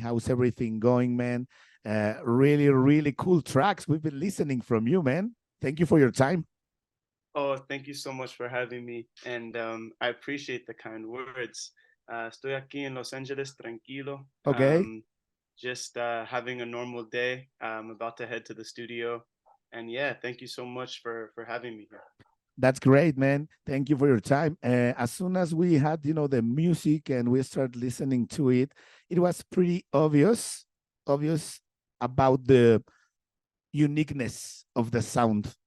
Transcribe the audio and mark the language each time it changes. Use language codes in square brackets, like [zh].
[en] How's everything going, man? Really cool tracks we've been listening from you, man. Thank you for your time. Oh, thank you so much for having me, and I appreciate the kind words. [es] Estoy aquí en Los Angeles, tranquilo, [en] Okay, just having a normal day. I'm about to head to the studio, and yeah, thank you so much for having me here. that's great, man. Thank you for your time. As soon as we had, the music and we started listening to it, it was pretty obvious about the uniqueness of the sound.